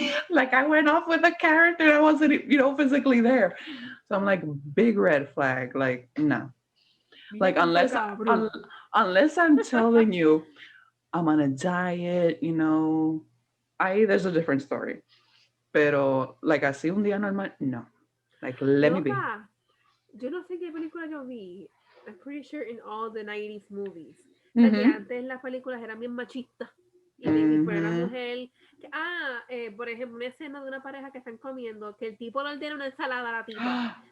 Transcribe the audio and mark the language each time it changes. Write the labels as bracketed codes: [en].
[en] Like I went off with the character. I wasn't, physically there. So I'm like, big red flag. Like no. [es] Mira [en] Like [es] cante cabrón. [en] unless I'm telling you I'm on a diet, I there's a different story. [es] Pero like así un día normal, no. [en] Like let me be. [es] Loca, yo no sé qué película yo vi. [en] I'm pretty sure in all the 90s movies. [es] O sea, que Mm-hmm. antes las películas eran bien machistas. Y poner a la Mm-hmm. mujer. Por ejemplo, una escena de una pareja que están comiendo, que el tipo le ordena una ensalada a la tipa.